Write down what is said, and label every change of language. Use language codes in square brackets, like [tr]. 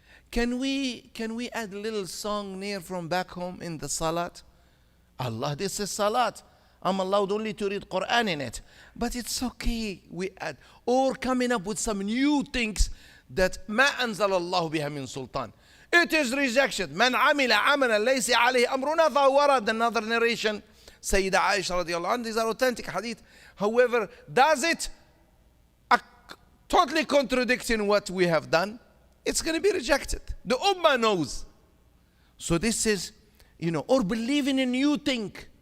[en] Can we add a little song near from back home in the salat? Allah, this is salat. I'm allowed only to read Quran in it. But it's okay, we add. Or coming up with some new things that [ar] ما أنزل الله بها من سلطان. [en] It is rejection. [ar] من عمل عملا ليس عليه أمرنا فهو رد. [en] Another narration. Sayyida Aisha radiallahu anha. These are authentic hadith. However, does it totally contradicting what we have done? It's going to be rejected. The ummah knows. So this is, or believing a new thing.